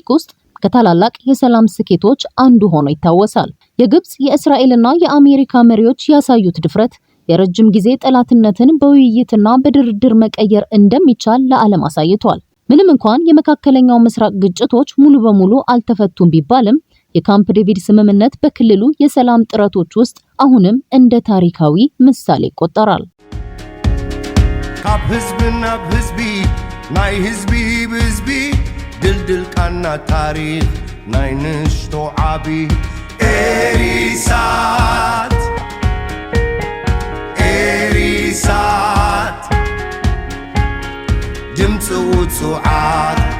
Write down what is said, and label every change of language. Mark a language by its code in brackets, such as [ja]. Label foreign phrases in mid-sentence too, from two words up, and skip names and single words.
[am] ውስጥ ከታላላቅ የሰላም ስኬቶች አንዱ ሆኖ ይታወሳል። የግብጽ የእስራኤልና የአሜሪካ መሪዎች ያሳዩት ድፍረት የረጅም ጊዜ ጠላትነትን በውይይትና በድርድር መቀየር እንደሚቻል ለዓለም አሳይቷል። ምንም እንኳን የመካከለኛው ምስራቅ ግጭቶች ሙሉ በሙሉ አልተፈቱም ቢባልም የካምፕ ዴቪድ ስምምነት በክልሉ የሰላም ጥረቶች ውስጥ አሁንም እንደ ታሪካዊ ምሳሌ ይቆጠራል። [ti] ካብ ህዝቢ ናብ ህዝቢ ናይ ህዝቢ ብህዝቢ ድልድል ቃና ታሪክ ናይ ንሽቶ ዓቢ ኤሪሳት ድምፂ ውፅዓት